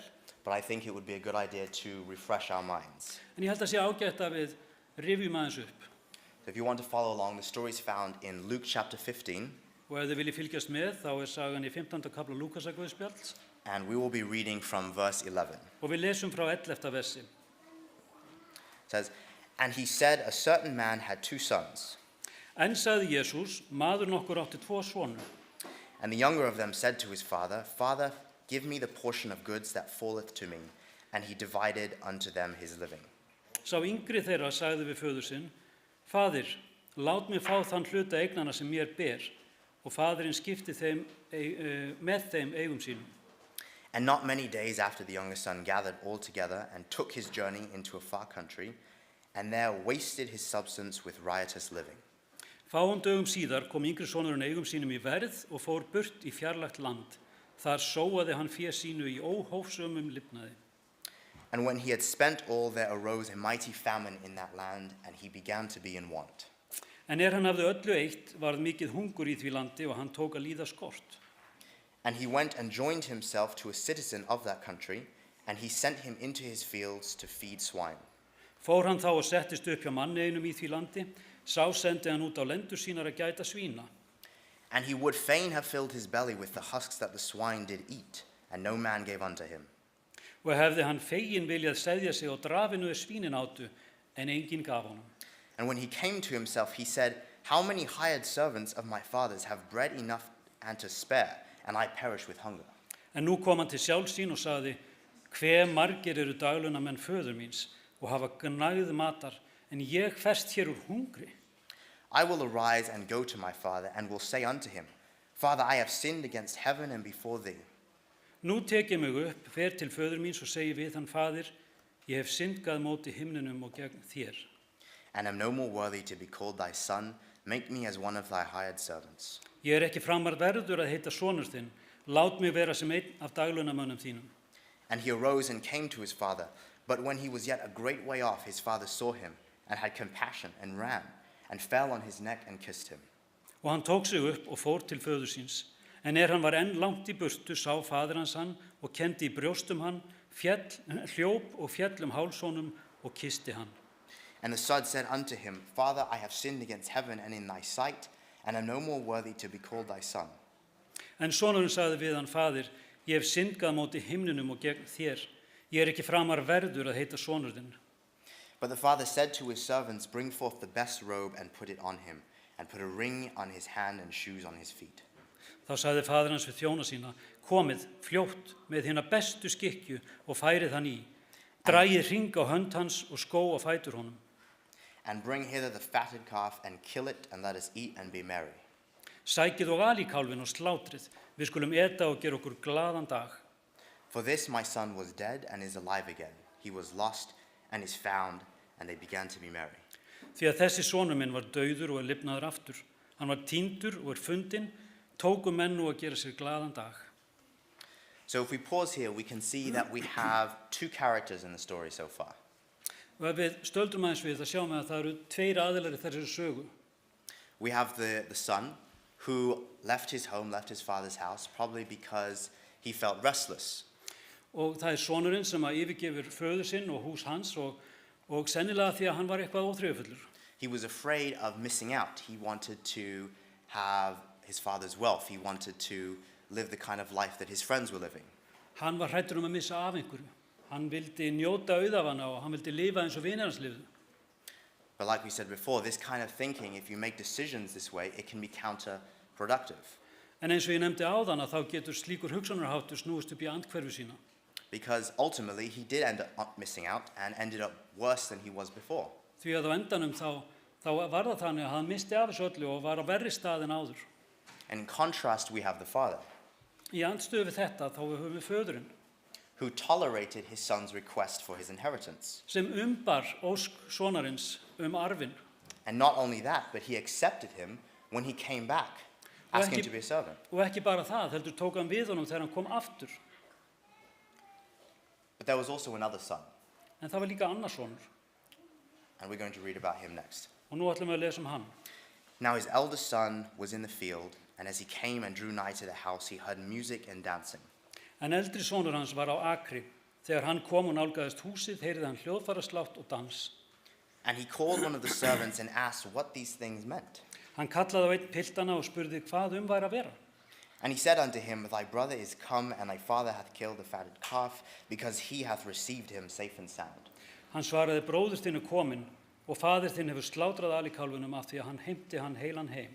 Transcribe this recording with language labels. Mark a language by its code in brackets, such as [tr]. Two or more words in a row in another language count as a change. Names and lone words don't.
[en] but I think it would be a good idea to refresh our minds. [is] en ég held að sé ágætt að við rifjum aðeins upp. [en] So if you want to follow along, the story is found in Luke chapter 15, [is] Og ef þið viljið fylgjast með, þá sagan í 15. kapla Lúkasarguðspjalls [en] and we will be reading from verse 11. [is] og við lesum frá 11. versi. [en] It says, and he said, a certain man had 2 sons, [is] En sagði Jesús, maður nokkur átti 2 sonur. [en] and the younger of them said to his father, Father, give me the portion of goods that falleth to me. And he divided unto them his living. [is] Sá yngri þeirra sagði við föður sinn, Faðir, lát mig fá þann hluta eignana sem mér ber, og faðirinn skipti með þeim eigum sínum. [en] And not many days after the younger son gathered all together and took his journey into a far country, and there wasted his substance with riotous living. [is] Fáum dögum síðar kom yngri sonurinn eigum sínum í verð og fór burt í fjarlægt land. Þar sóaði hann fé sínu í óhófsömum lifnaði. [en] And when he had spent all, there arose a mighty famine in that land, and he began to be in want. [is] En hann hafði öllu eitt, varð mikið hungur í því landi og hann tók að líða skort. [en] And he went and joined himself to a citizen of that country, and he sent him into his fields to feed swine. [is] Fór hann þá og settist upp hjá manni einum í því landi, sá sendi hann út á lendur sínar að gæta svína. [en] And he would fain have filled his belly with the husks that the swine did eat, and no man gave unto him. [is] Og hefði hann fegin viljað seðja sig á drafinu svínin átu, en enginn gaf honum. [en] And when he came to himself, he said, How many hired servants of my father's have bread enough and to spare, and I perish with hunger? [is] En nú kom hann til sjálfs sín og sagði, hve margir eru daglunamenn föður míns og hafa gnægð matar, en ég ferst hér úr hungri. [en] I will arise and go to my father, and will say unto him, Father, I have sinned against heaven and before thee. [is] Nú tek ég mig upp, fer til föður míns og segi við hann, faðir, ég hef syndgað móti himninum og gegn þér. [en] And am no more worthy to be called thy son, make me as one of thy hired servants. [is] Ég ekki framar verður að heita sonur þinn, lát mig vera sem einn af daglunamönnum þínum. [en] And he arose and came to his father, but when he was yet a great way off, his father saw him, and had compassion, and ran, and fell on his neck and kissed him. [is] Og hann tók sig upp og fór til föður síns, en hann var enn langt í burtu, sá faðir hans hann og kendi í brjóstum hann, hljóp og fjall háls honum og kyssti hann. [en] And the son said unto him, Father, I have sinned against heaven and in thy sight, and am no more worthy to be called thy son. [is] En sonurinn sagði við hann, faðir, ég hef syndgað móti himninum og gegn þér. Ég ekki framar verður að heita sonur þinn. [en] But the father said to his servants, Bring forth the best robe and put it on him, and put a ring on his hand and shoes on his feet. [is] Þá sagði faðir hans við þjóna sína, komið fljótt með hina bestu skikkju og færið hann í. Dragið hring á hönd hans og skó á fætur honum. [en] And bring hither the fatted calf, and kill it, and let us eat and be merry. [is] Sækið og alíkálfin og slátrið, við skulum eta og gera okkur glaðan dag. [en] For this my son was dead and is alive again. He was lost and is found, and they began to be merry. [is] Því að þessi sonur minn var dauður og lifnaður aftur. Hann var týndur og fundinn, tóku menn nú að gera sér glaðan dag. [en] So if we pause here, we can see that we have two characters in the story so far. [is] Og ef við stöldrum aðeins við það sjáum við að það eru tveir aðilar í þessari sögu. [en] We have the son who left his home, left his father's house, probably because he felt restless. [is] Og það sonurinn sem að yfirgefur föður sinn og hús hans og sennilega því að hann var eitthvað óþreyjufullur. [en] He was afraid of missing out. He wanted to have his father's wealth. He wanted to live the kind of life that his friends were living. [is] Hann var hræddur að missa af einhverju. Hann vildi njóta auðafanna og hann vildi lifa eins og vinir hans lifðu. [en] But like we said before, this kind of thinking, if you make decisions this way, it can be counterproductive. [is] En eins og ég nefndi áðan að þá getur slíkur hugsanarháttur snúist upp í andhverfu sína. [en] Because ultimately he did end up missing out and ended up worse than he was before. [is] Því að á endanum þá var það þannig að hann misti af þessu öllu og var á verri stað en áður. [en] And in contrast, we have the father, [is] Í andstöðu við þetta þá höfum við föðurinn [en] who tolerated his son's request for his inheritance. [is] sem umbar ósk sonarins arfinn. [en] And not only that, but he accepted him when he came back, asking to be a servant. [is] Og ekki bara það, heldur tók hann við honum þegar hann kom aftur. [en] But there was also another son, [is] En það var líka annar sonur. [en] and we're going to read about him next. [is] Og nú ætlum við að lesa hann. [en] Now his eldest son was in the field, and as he came and drew nigh to the house, he heard music and dancing. [is] En eldri sonur hans var á akri. Þegar hann kom og nálgaðist húsið, heyrði hann hljóðfæraslátt og dans. [en] And he called one of the servants and asked what these things meant. [is] Hann kallaði á einn piltana og spurði hvað væri að vera. [en] And he said unto him, Thy brother is come, and thy father hath killed the fatted calf, because he hath received him safe and sound. [is] Hann svaraði, bróðir þinn kominn og faðir þinn hefur slátrað alíkálfinum af því að hann heimti hann heilan heim.